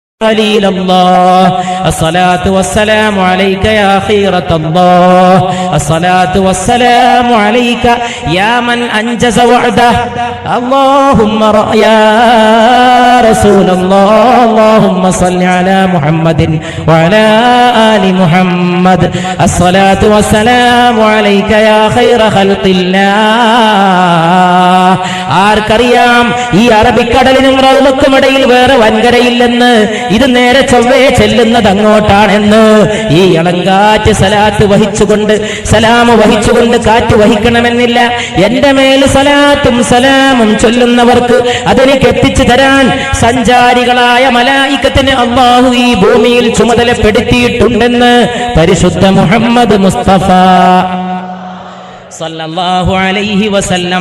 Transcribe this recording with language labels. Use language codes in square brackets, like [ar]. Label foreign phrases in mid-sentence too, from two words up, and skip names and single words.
[ar] خليل الله الصلاة والسلام عليك يا خيرة الله الصلاة والسلام عليك يا من أنجز وعده اللهم يا رسول الله اللهم صل على محمد وعلى آل محمد الصلاة والسلام عليك يا خير خلق الله [ml] ആർക്കറിയാം ഈ അറബിക്കടലിനും റൗളക്കും ഇടയിൽ വേറെ വൻകരയില്ലെന്ന്, ഇത് നേരെ ചൊവ്വേ ചെല്ലുന്നത് അങ്ങോട്ടാണെന്ന്. ഈ ഇളങ്കാറ്റ് സലാത്ത് വഹിച്ചുകൊണ്ട് സലാമ് വഹിച്ചുകൊണ്ട് കാറ്റ് വഹിക്കണമെന്നില്ല. എന്റെ മേൽ സലാത്തും സലാമും ചൊല്ലുന്നവർക്ക് അതെനിക്ക് എത്തിച്ചു തരാൻ സഞ്ചാരികളായ മലായികത്തിന് അല്ലാഹു ഈ ഭൂമിയിൽ ചുമതലപ്പെടുത്തിയിട്ടുണ്ടെന്ന് പരിശുദ്ധ മുഹമ്മദ് മുസ്തഫ [ar] صلى الله عليه وسلم.